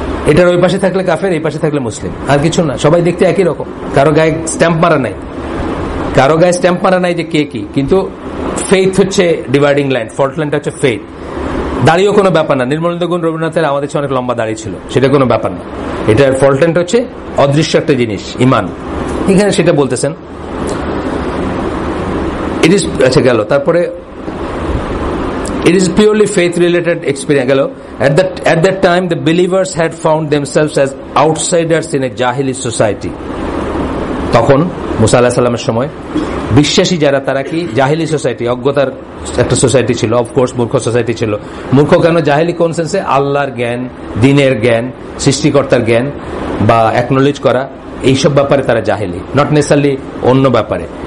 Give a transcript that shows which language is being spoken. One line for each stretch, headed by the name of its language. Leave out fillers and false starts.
Bangla: এটার ওই পাশে থাকলে কাফের, এই পাশে থাকলে মুসলিম, আর কিছু না। সবাই দেখতে একই রকম, কারো গায়ে স্ট্যাম্প মারা নাই, কারো গায়ে স্ট্যাম্প মারা নাই যে কে কি, কিন্তু ফেইথ হচ্ছে ডিভাইডিং লাইন, ফল্ট লাইনটা হচ্ছে ফেইথ। দাড়িও কোনো ব্যাপার না, নির্মলেন্দু গুণ রবীন্দ্রনাথের আমাদের অনেক লম্বা দাড়ি ছিল, সেটা কোনো ব্যাপার না। এটার ফল্ট লাইনটা হচ্ছে অদৃশ্য একটা জিনিস, ইমান। এখানে সেটা বলতেছেন।
English: it is,
Bangla: আচ্ছা গেল, তারপরে
English: it is purely faith related experience. At that time the believers had found themselves as outsiders in a jahili society.
Bangla: তখন মুসা আলাইহিস সালামের সময় বিশ্বাসী যারা, তারা কি জাহিলি সোসাইটি, অজ্ঞতার একটা সোসাইটি ছিল, অফকোর্স মূর্খ সোসাইটি ছিল। মূর্খ কেন? জাহিলি কোন সেন্সে? আল্লাহর জ্ঞান, দিনের জ্ঞান, সৃষ্টিকর্তার জ্ঞান বা অ্যাকনোলেজ করা, এইসব ব্যাপারে তারা জাহেলি, নট নেসারলি অন্য ব্যাপারে।